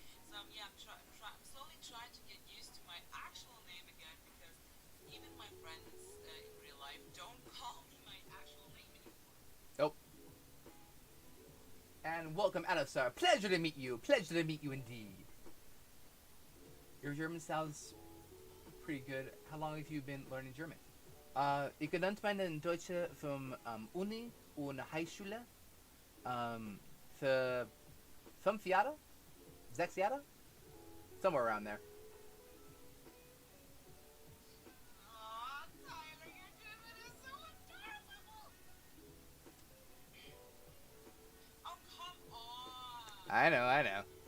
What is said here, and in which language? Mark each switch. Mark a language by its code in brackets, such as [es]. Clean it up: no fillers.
[en] So yeah, I'm slowly trying to get used to my actual name again because even my friends in real life don't call me my actual name anymore. Nope. And welcome, Alistar. Pleasure to meet you. Pleasure to meet you indeed. Your German sounds pretty good. How long have you been learning German? [de] Ich gelernt meine Deutsche vom Uni und Highschule für 5 Jahre? 6 Jahre? [en] Somewhere around there. Aw, Tyler, your German is so adorable! Oh, come on! I know.